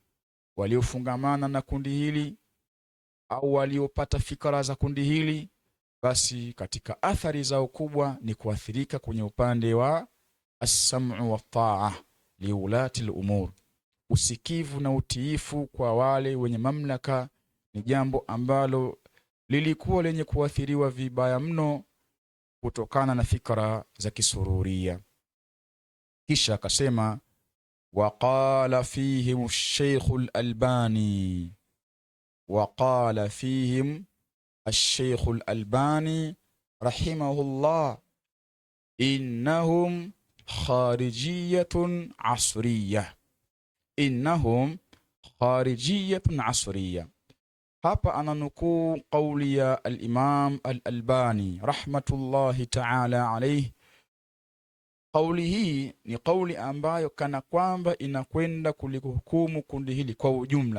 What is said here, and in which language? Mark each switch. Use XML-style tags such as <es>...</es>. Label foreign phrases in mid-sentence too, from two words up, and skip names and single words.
<sw>Waliofungamana na kundi hili au waliopata fikra za kundi hili, basi katika athari zao kubwa ni kuathirika kwenye upande wa</sw> <ar>السمع والطاعة لولاة الأمور,</ar> <sw>usikivu na utiifu kwa wale wenye mamlaka, ni jambo ambalo lilikuwa lenye kuathiriwa vibaya mno kutokana na fikra za kisururia. Kisha akasema,</sw> <ar>وقال فيهم الشيخ الألباني، وقال فيهم الشيخ الألباني رحمه الله، إنهم خارجية عصرية، إنهم خارجية عصرية, innahum kharijiyatun asriyah.</ar> <sw>Hapa ananukuu kauli ya al-Imam al-Albani</sw> <ar>رحمة الله تعالى عليه.</ar> <sw>Kauli hii ni kauli ambayo kana kwamba inakwenda kulihukumu kundi hili kwa ujumla.</sw>